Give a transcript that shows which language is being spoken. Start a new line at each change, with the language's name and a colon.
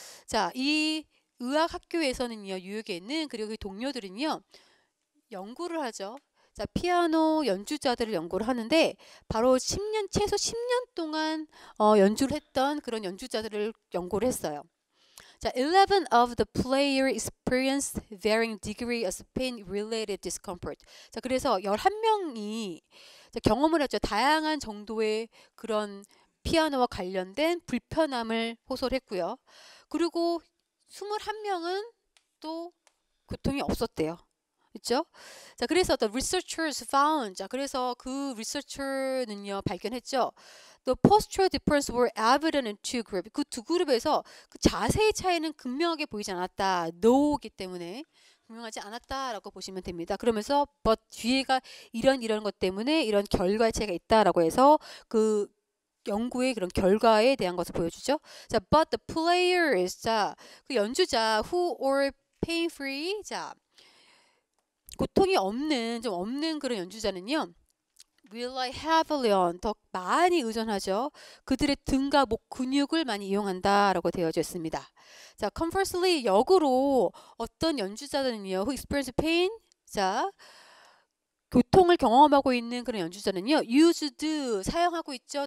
Korean: 자, 이 의학학교에서는요, 뉴욕에 있는 그리고 그 동료들은요, 연구를 하죠. 자, 피아노 연주자들을 연구를 하는데 바로 최소 10년 동안 연주를 했던 그런 연주자들을 연구를 했어요.
English: 자, 11 of the player experienced varying degree of pain-related discomfort.
Korean: 자, 그래서 11명이 경험을 했죠. 다양한 정도의 그런 피아노와 관련된 불편함을 호소를 했고요. 그리고 21명은 또 고통이 없었대요. 그렇죠? 자, 그래서
English: the researchers found,
Korean: 자, 그래서 그 리서처는요 발견했죠.
English: The postural difference were evident in two groups.
Korean: 그 두 그룹에서 그 자세의 차이는 극명하게 보이지 않았다. no기 때문에 분명하지 않았다라고 보시면 됩니다. 그러면서 but 뒤에가 이런 것 때문에 이런 결과의 차이가 있다라고 해서 그 연구의 그런 결과에 대한 것을 보여주죠.
English: 자, but the players, 자,
Korean: 그 연주자
English: who are pain free, 자.
Korean: 고통이 좀 없는 그런 연주자는요,
English: rely heavily on,
Korean: 더 많이 의존하죠. 그들의 등과 목 근육을 많이 이용한다라고 되어져 있습니다. 자, conversely, 역으로 어떤 연주자들은요,
English: who experience pain,
Korean: 자, 고통을 경험하고 있는 그런 연주자는요, used, 사용하고 있죠.